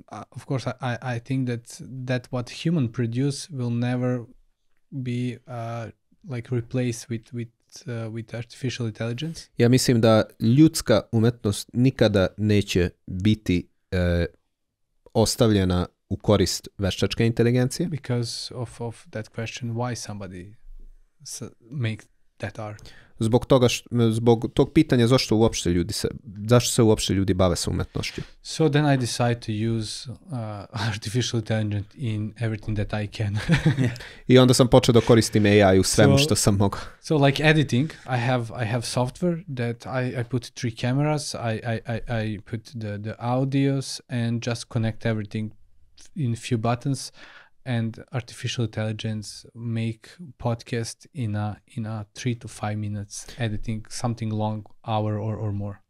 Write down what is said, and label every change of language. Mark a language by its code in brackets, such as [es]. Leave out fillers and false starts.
[en] Of course, I think that what human produce will never be like replaced with artificial intelligence. [sr] Ja mislim da ljudska umetnost nikada neće biti ostavljena u korist veštačke inteligencije. [en] Because of that question, why somebody make that art? [sr] Zbog tog pitanja zašto se uopšte ljudi bave sa umetnošću. [en] So then I decide to use artificial intelligence in everything that I can. [sr] I onda sam počeo da koristim AI u svemu što sam mogao. [en] So like editing, I have software that I put 3 cameras, I put the audios and just connect everything in few buttons, and artificial intelligence make podcast in a 3 to 5 minutes editing something long, hour or more.